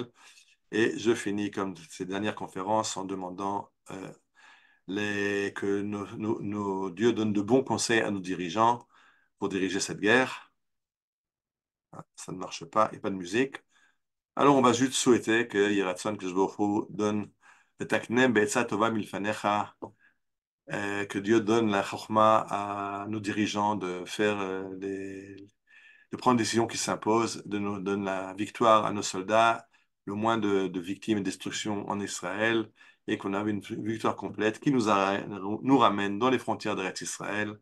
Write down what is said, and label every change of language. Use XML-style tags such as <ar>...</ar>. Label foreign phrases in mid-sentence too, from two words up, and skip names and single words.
<fr>Et je finis comme ces dernières conférences en demandant que nos dieux donnent de bons conseils à nos dirigeants pour diriger cette guerre. Ça ne marche pas, il n'y a pas de musique. Alors on va juste souhaiter que Yiratson, que Hu donne le</fr> <he>תקנם בעצה טובה מלפניך,</he> <fr>que Dieu donne la chokma à nos dirigeants de faire de prendre des décisions qui s'imposent, de nous donne la victoire à nos soldats, le moins de victimes et de destruction en Israël, et qu'on a une victoire complète qui nous ramène dans les frontières d'Eretz Israël.</fr>